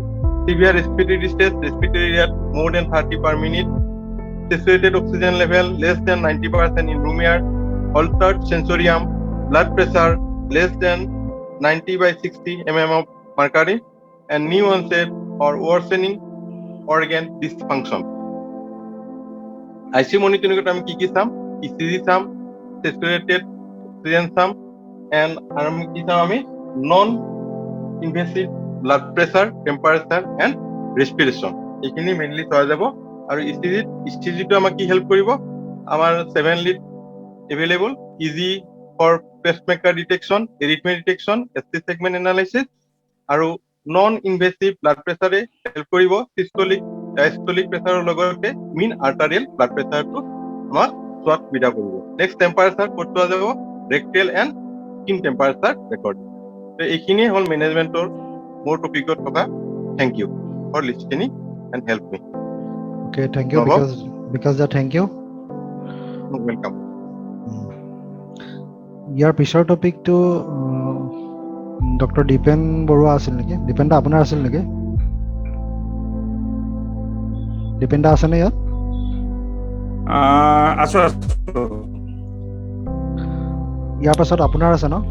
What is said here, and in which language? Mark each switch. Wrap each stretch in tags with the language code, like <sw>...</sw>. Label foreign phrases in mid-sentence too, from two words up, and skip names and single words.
<en>Severe respiratory distress, respiratory rate more than 30 per minute, saturated oxygen level less than 90% in room air, altered sensorium, blood pressure less than 90/60 mm of mercury, and new onset or worsening organ dysfunction. ICU monitoring</en> <as>আমি কি চাম? ECG চাম,</as> <en>saturated oxygen</en> <as>চাম, and আমি কি চাম? আমি</as> <en>non invasive blood pressure, temperature and respiration</en> <as>এইখিনি মেইনলি চোৱা যাব। আৰু ECG টো আমাক কি হেল্প কৰিব?</as> <en>আমাৰ 7 lead available, easy for pacemaker detection, arrhythmia detection, ST segment analysis, আৰু non invasive blood pressure</en> <as>হেল্প কৰিব</as> <en>systolic diastolic pressure লগতে mean arterial blood pressure</en> <as>টো আমাক চোৱাত সুবিধা কৰিব।</as> <en>next temperature</en> <as>ক'ত চোৱা যাব?</as> <en>rectal and skin temperature record।</en> <as>তো এইখিনিয়ে হ'ল মেনেজমেন্টৰ মোৰ টপিকত থকা।</as> <en>Thank you for listening and help me. Okay, thank you because thank you. Welcome.</en> <as>ইয়াৰ পিছৰ টপিকটো ডক্টৰ দীপেন বৰুৱা আছিল নেকি? দীপেন দা আপোনাৰ আছিল নেকি? দীপেন দা আছেনে ইয়াত? আছো। ইয়াৰ পাছত আপোনাৰ আছে ন?</as>